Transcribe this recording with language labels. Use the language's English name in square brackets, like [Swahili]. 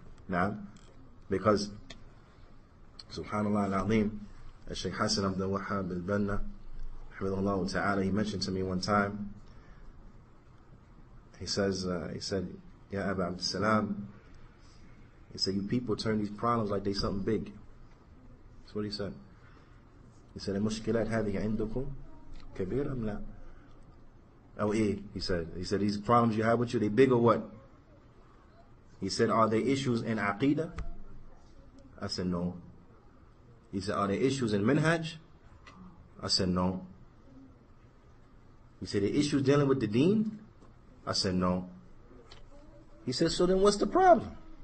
[English] Now, because Subhanallah al-Azim, Shaykh Hassan Abdul Wahhab al-Banna, hafidhahullah ta'ala, he mentioned to me one time, he said, Ya Abdis Salaam, he said, you people turn these problems like they something big. That's what he said. He said, [Arabic] المشكلات هذه عندكم كبيرة أم لا? [English] Oh, he said, these problems you have with you, they big or what? He said, are they issues in Aqidah? I said, no. He said, are there issues in Minhaj? I said, no. He said, the issues dealing with the deen? I said, no. He said, so then what's the problem?